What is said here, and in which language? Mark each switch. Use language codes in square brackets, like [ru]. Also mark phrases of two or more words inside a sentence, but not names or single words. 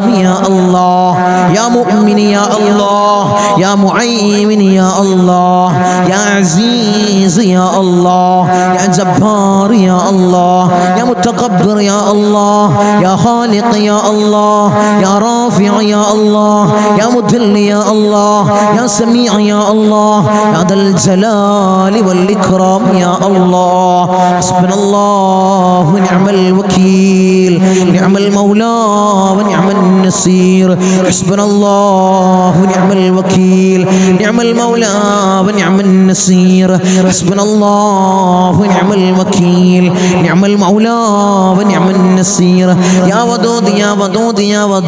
[ar] يا الله، يا مؤمن يا الله، يا معين يا الله، يا عزيز يا الله، يا جبار يا الله، يا متكبر يا الله، يا خالق يا الله، يا رافع يا الله، يا مذل يا الله، يا سميع يا الله، يا ذا الجلال والإكرام يا الله. حسبنا الله ونعم الوكيل. الوكيل نعم المولى ونعم النصير حسبنا الله نعم الوكيل نعم المولى ونعم النصير حسبنا الله نعم الوكيل نعم المولى ونعم النصير يا ودود يا ودود يا